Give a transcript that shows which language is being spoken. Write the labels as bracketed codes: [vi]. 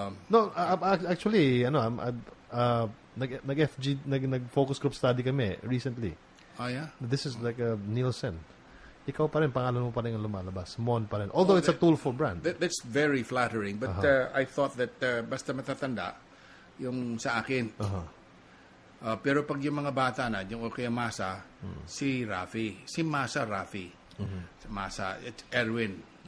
[tl] No, actually, nag-focus group study kami recently. [en] Oh, yeah? This is like a Nielsen. [tl] ikaw pa rin, pangalan mo pa rin ang lumalabas. Mon pa rin. [en] Although it's a Tulfo brand. That's very flattering. But I thought that [tl] basta matatanda, yung sa akin. Pero pag yung mga bata na, yung kaya Masa, si Rafi. Si Masa, Rafi. Si Masa, [en] it's Erwin.